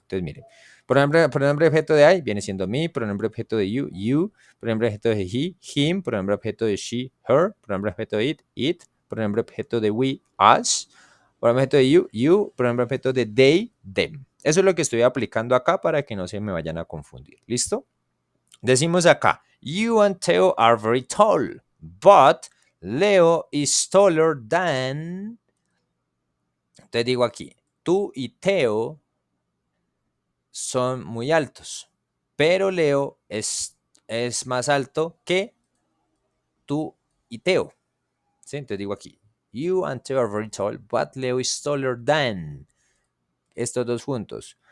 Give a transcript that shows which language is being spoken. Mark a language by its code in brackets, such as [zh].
[es] Entonces, mire, pronombre objeto de I viene siendo me, pronombre objeto de you, pronombre objeto de he, him, pronombre objeto de she, her, pronombre objeto de it, pronombre objeto de we, us, pronombre objeto de you, pronombre objeto de they, them. Eso es lo que estoy aplicando acá para que no se me vayan a confundir. ¿Listo? Decimos acá, [en] you and Theo are very tall, but Leo is taller than... [es] Entonces digo aquí, tú y Theo son muy altos, pero Leo es más alto que tú y Theo. ¿Sí? Entonces digo aquí, [en] you and Theo are very tall, but Leo is taller than [es] estos dos juntos.